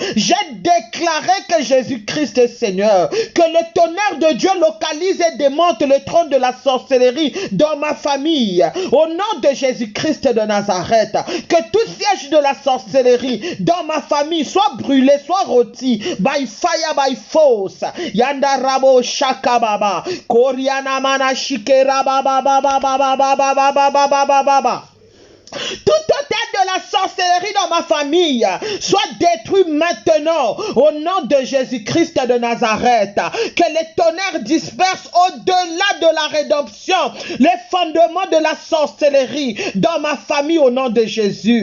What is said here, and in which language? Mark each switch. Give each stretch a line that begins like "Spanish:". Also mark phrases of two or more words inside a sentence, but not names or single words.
French: J'ai déclaré que Jésus-Christ est Seigneur, que le tonnerre de Dieu localise et démonte le trône de la sorcellerie dans ma famille. Au nom de Jésus-Christ de Nazareth, que tout siège de la sorcellerie dans ma famille soit brûlé, soit rôti,
English: by fire, by force. Yanda rabo shakababa, Koriana mana shikera baba baba baba baba baba baba baba.
French: Tout hôtel de la sorcellerie dans ma famille soit détruit maintenant au nom de Jésus-Christ de Nazareth. Que les tonnerres dispersent au-delà de la rédemption les fondements de la sorcellerie dans ma famille au nom de Jésus.